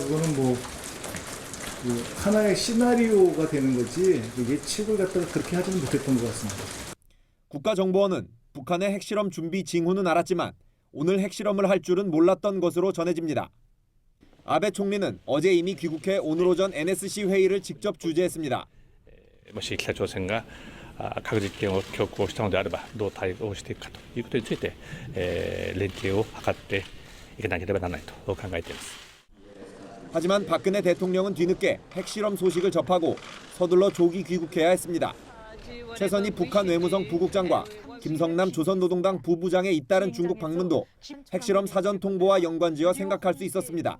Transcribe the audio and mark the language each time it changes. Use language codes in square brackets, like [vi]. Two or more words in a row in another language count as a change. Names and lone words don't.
[ko] 그거는 뭐 하나의 시나리오가 되는 거지 예측을 갖다가 그렇게 하지는 못했던 것 같습니다. 국가정보원은 북한의 핵실험 준비 징후는 알았지만 오늘 핵실험을 할 줄은 몰랐던 것으로 전해집니다. 아베 총리는 어제 이미 귀국해 오늘 오전 NSC 회의를 직접 주재했습니다. [ja] もし北朝鮮が核実験を強行したのであればどう対応していくかということについて、連携を図っていかなければならないと考えています。 [ko] 하지만 박근혜 대통령은 뒤늦게 핵실험 소식을 접하고 서둘러 조기 귀국해야 했습니다. 최선희 북한 외무성 부국장과 김성남 조선노동당 부부장의 잇따른 중국 방문도 핵실험 사전 통보와 연관지어 생각할 수 있었습니다.